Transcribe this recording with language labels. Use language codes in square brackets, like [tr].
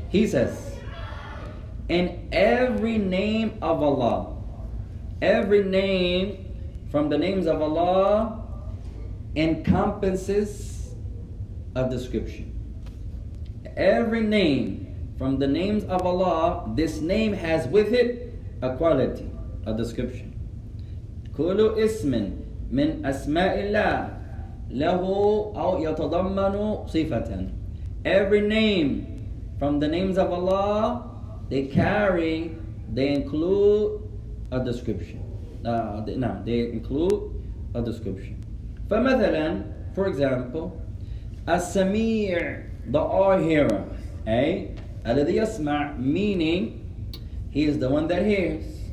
[en] He says, in every name of Allah, every name from the names of Allah encompasses a description. Every name from the names of Allah, this name has with it a quality, a description. [ar] كل اسم من أسماء الله له أو يتضمن صفة. [en] Every name from the names of Allah, they include a description. They include a description. [ar] فمثلا, [en] for example, السميع, the all-hearer, [ar] الذي يسمع, [en] meaning He is the one that hears.